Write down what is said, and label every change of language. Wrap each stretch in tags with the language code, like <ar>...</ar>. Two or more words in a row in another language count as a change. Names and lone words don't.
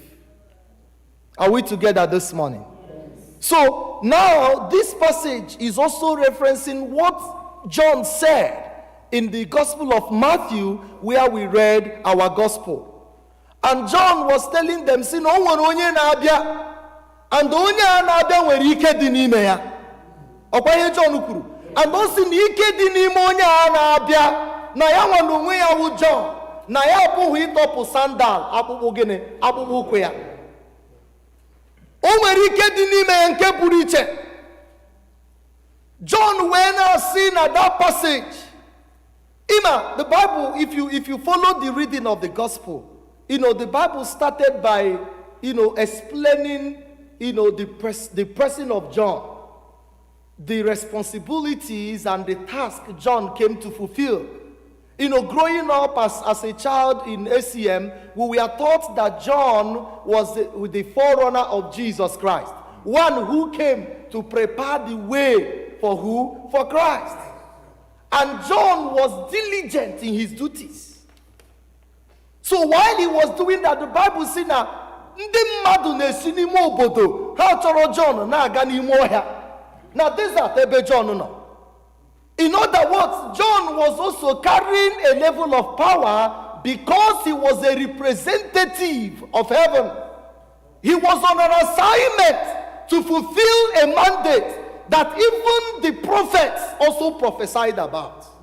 <en>Are we together this morning? Yes. So now this passage is also referencing what John said in the Gospel of Matthew, where we read our Gospel. And John was telling them, see, no one</en> <ig>onye na-abịa, and onye a na-abịa nwere ike dị n'ime ya. Ọkwa ihe John kwuru. And o si na ike dị n'ime onye a na-abịa, na ya nwa n'onwe ya wụ John, na ya apụghị ịtọpụ sandal, akpụkpụ gịnị, akpụkpụ ụkwụ ya. O nwere ike dị n'ime ya nke pụrụ iche. John wee na-asị na</ig> <en>that passage. The Bible, if you follow the reading of the Gospel, the Bible started by, explaining, the person of John, the responsibilities and the task John came to fulfill. Growing up as a child in ACM, we were taught that John was the forerunner of Jesus Christ. One who came to prepare the way for who? For Christ. And John was diligent in his duties. So while he was doing that, the Bible says</en> <ig>na ndị mmadụ na-esi n'ime obodo ha chọrọ John na-aga n'ime ọhịa na desert ebe John nọ.</ig> <en>In other words, John was also carrying a level of power because he was a representative of heaven, he was on an assignment to fulfill a mandate that even the prophets also prophesied about.</en>